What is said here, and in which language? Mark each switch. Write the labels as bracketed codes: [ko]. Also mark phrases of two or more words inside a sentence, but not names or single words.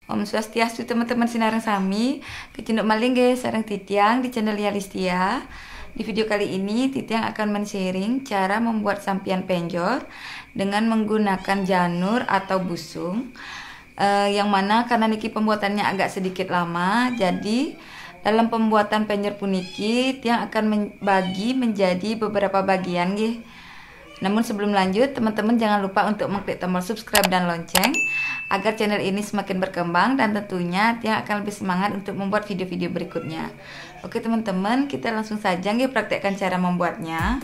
[ban] Om Swastiastu teman-teman sinareng sami, kecenduk maling guys, sareng Titiang di channel Yalistia. [id] Di video kali ini Titiang akan men-sharing cara membuat sampian penjor dengan menggunakan janur atau busung. Yang mana karena niki pembuatannya agak sedikit lama, jadi dalam pembuatan penjor puniki Tiang akan membagi menjadi beberapa bagian nggih. Namun sebelum lanjut, teman-teman jangan lupa untuk mengklik tombol subscribe dan lonceng agar channel ini semakin berkembang dan tentunya Tiang akan lebih semangat untuk membuat video-video berikutnya. Oke teman-teman, kita langsung saja nggih praktekkan cara membuatnya.